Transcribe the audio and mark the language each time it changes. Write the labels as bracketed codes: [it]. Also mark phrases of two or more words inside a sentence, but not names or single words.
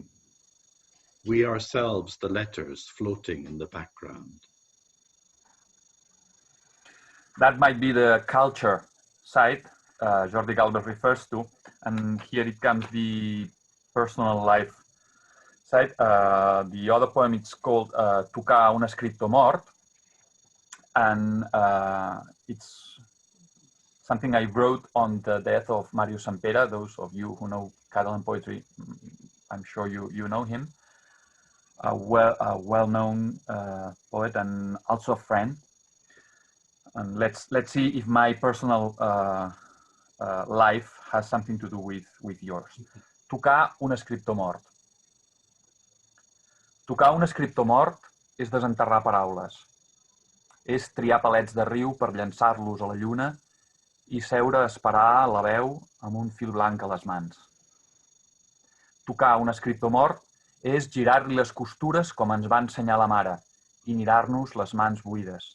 [en] We ourselves the letters floating in the background. That might be the culture side Jordi Galvez refers to, and here it comes the personal life side. The other poem is called Tocar un escriptor mort, and it's something I wrote on the death of Mario Sampere. Those of you who know Catalan poetry, I'm sure you know him. A well-known poet and also a friend. And let's see if my personal life has something to do with yours. [ca] Tocar un escriptor mort. Tocar un escriptor mort és desenterrar paraules. És triar palets de riu per llançar-los a la lluna i seure a esperar la veu amb un fil blanc a les mans. Tocar un escriptor mort és girar-li les costures com ens va ensenyar la mare i mirar-nos les mans buides.